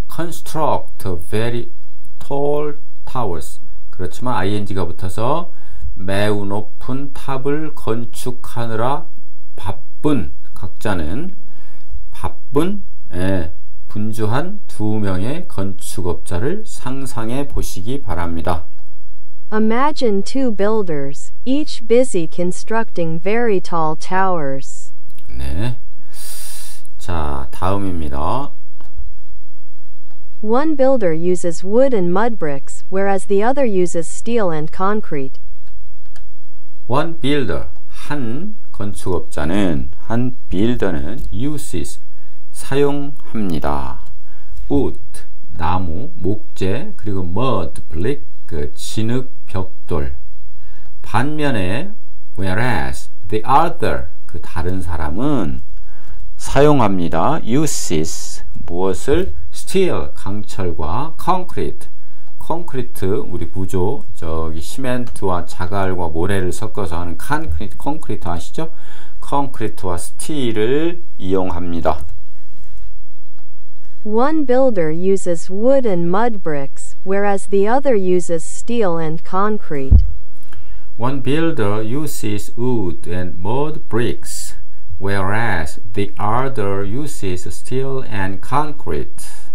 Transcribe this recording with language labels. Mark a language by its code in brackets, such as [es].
[en] construct very tall towers. [ko] 그렇지만 ing가 붙어서 매우 높은 탑을 건축하느라 바쁜, 각자는 바쁜, 분주한 두 명의 건축업자를 상상해 보시기 바랍니다. [en] Imagine two builders, each busy constructing very tall towers. [ko] 네. 자, 다음입니다. [en] One builder uses wood and mud bricks, whereas the other uses steel and concrete. One builder, [ko] 한 건축업자는, 한 빌더는 uses, 사용합니다. wood, 나무, 목재, 그리고 mud brick, 그 진흙 벽돌. 반면에 whereas the other, 그 다른 사람은 사용합니다. uses, 무엇을? steel, 강철과 concrete, 콘크리트, 우리 구조, 저기 시멘트와 자갈과 모래를 섞어서 하는 콘크리트 아시죠? 콘크리트와 스틸을 이용합니다. [en] One builder uses wood and mud bricks, whereas the other uses steel and concrete. One builder uses wood and mud bricks, whereas the other uses steel and concrete.